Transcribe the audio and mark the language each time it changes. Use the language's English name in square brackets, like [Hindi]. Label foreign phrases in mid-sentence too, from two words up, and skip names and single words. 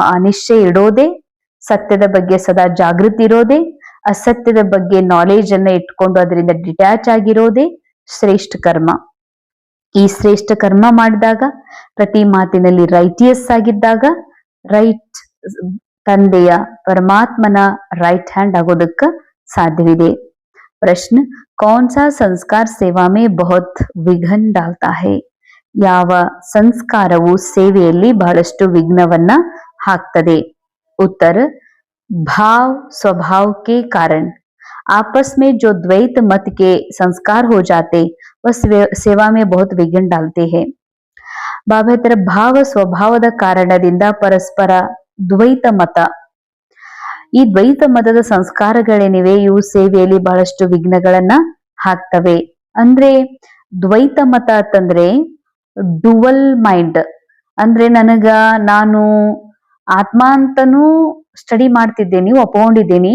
[Kannada] ಆ ನಿಶ್ಚಯ ಇಡೋದೇ, ಸತ್ಯದ ಬಗ್ಗೆ ಸದಾ ಜಾಗೃತಿ ಇರೋದೇ, ಅಸತ್ಯದ ಬಗ್ಗೆ ನಾಲೆಜ್ ಅನ್ನ ಇಟ್ಕೊಂಡು ಅದರಿಂದ ಡಿಟ್ಯಾಚ್ ಆಗಿರೋದೇ ಶ್ರೇಷ್ಠ ಕರ್ಮ. ಈ ಶ್ರೇಷ್ಠ ಕರ್ಮ ಮಾಡಿದಾಗ, ಪ್ರತಿ ಮಾತಿನಲ್ಲಿ ರೈಟಿಯಸ್ ಆಗಿದ್ದಾಗ, ರೈಟ್ ತಂದೆಯ ಪರಮಾತ್ಮನ [English] right hand [Kannada] ಆಗೋದಕ್ಕ ಸಾಧ್ಯವಿದೆ. ಪ್ರಶ್ನೆ, [Hindi] कौन सा संस्कार सेवा में बहुत विघ्न डालता है? [Kannada] ಯಾವ ಸಂಸ್ಕಾರವು ಸೇವೆಯಲ್ಲಿ ಬಹಳಷ್ಟು ವಿಘ್ನವನ್ನ ಹಾಕ್ತದೆ? [Hindi] उत्तर, भाव स्वभाव के कारण आपस में जो द्वैत मत के संस्कार हो जाते वह सेवा में बहुत विघ्न डालते हैं. [Kannada] ಬಾಬಾ ತರ ಭಾವ ಸ್ವಭಾವದ ಕಾರಣದಿಂದ ಪರಸ್ಪರ ದ್ವೈತ ಮತ, ಈ ದ್ವೈತ ಮತದ ಸಂಸ್ಕಾರಗಳೇನಿವೆ ಇವು ಸೇವೆಯಲ್ಲಿ ಬಹಳಷ್ಟು ವಿಘ್ನಗಳನ್ನ ಹಾಕ್ತವೆ. ಅಂದ್ರೆ ದ್ವೈತ ಮತ ಅಂತಂದ್ರೆ [English] dual mind, [Kannada] ಅಂದ್ರೆ ನಾನು ಆತ್ಮ ಅಂತನೂ ಸ್ಟಡಿ ಮಾಡ್ತಿದ್ದೇನೆ, ಒಪ್ಕೊಂಡಿದ್ದೀನಿ.